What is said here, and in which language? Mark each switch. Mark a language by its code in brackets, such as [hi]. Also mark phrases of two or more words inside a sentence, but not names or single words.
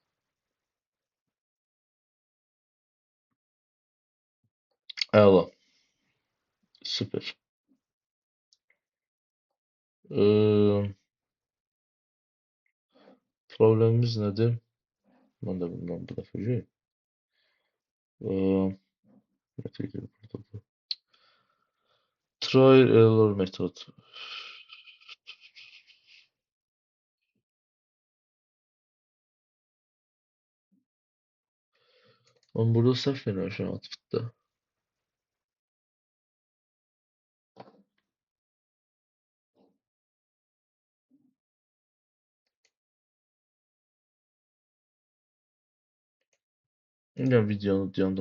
[az] Əla. Süper. Problemimiz nədir? Mən də bundan bu dəfə [en] try error method. [az] Ben burada səhv eləmişəm outputda. Yəni videonu dayandım.